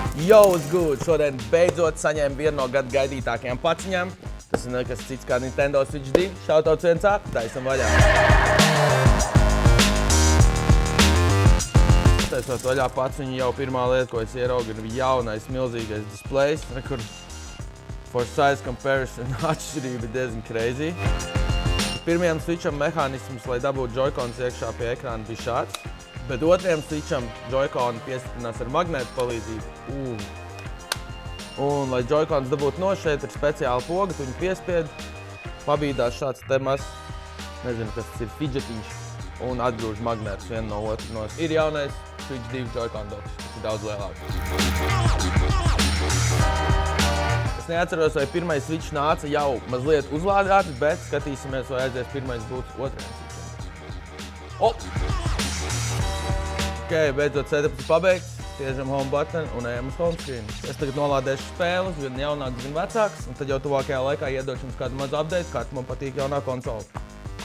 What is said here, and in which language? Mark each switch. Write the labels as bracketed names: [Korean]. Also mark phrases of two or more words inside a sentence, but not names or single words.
[English] Yo, what's good? [Latvian] Šodien beidzot saņēmu vienu no gada gaidītākajām paciņām. Tas ir nekas cits kā Nintendo Switch 2. Shoutouts 1A, taisam vaļā. Taisot vaļā paciņu, jau pirmā lieta, ko es ieraugu, ir jaunais milzīgais displejs. Kur [English] for size comparison [Latvian] atšķirība ir diezgan crazy. Pirmajam Switcham mehānisms, lai dabūtu Joy-Cons iekšā pie ekrāna, bija šāds. Bet otrajam Switcham Joy-Coni piestiprinās ar magnētu palīdzību. Un, lai Joy-Cons dabūtu no šeit, ir speciāla poga, tu viņu piespied, pabīdās šāds te mazs, nezinu, kas tas ir, fidžetiņš, un atgrūž magnētus vienu no otru. Ir jaunais Switch 2 Joy-Con docks, tas ir daudz lielāks. Es neatceros, vai pirmais Switch nāca jau mazliet uzlādēti, bet skatīsimies, vai aizies pirmais būs otrajam Switcham. Ok, beidzot setups ir pabeigts, spiežam [English] home button [Latvian] un ejam uz [English] home screen. [Latvian] Es tagad nolādēšu spēles, gan jaunākas, gan vecākas, un tad jau tuvākajā laikā iedošu jums kādu mazu update, kāds man patīk jaunā konsole.